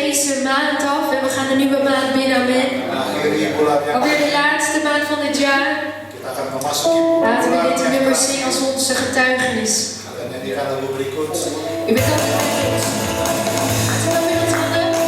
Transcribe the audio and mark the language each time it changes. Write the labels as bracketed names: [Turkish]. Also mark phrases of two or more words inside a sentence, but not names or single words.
[Dutch] deze maand af en we gaan een nieuwe maand binnen, amen. [Indonesian] Mengakhiri bulan yang [Dutch] Alweer de laatste maand van dit jaar. [Indonesian] kita akan memasuki [Dutch] Laten we [Indonesian] bulan [Dutch] dit [Indonesian] yang [Dutch] nummer zingen als onze getuigenis. [Indonesian] akan nyanyikan lagu berikut. [Dutch] U bent ook met ons. Laten we dan weer ons handen.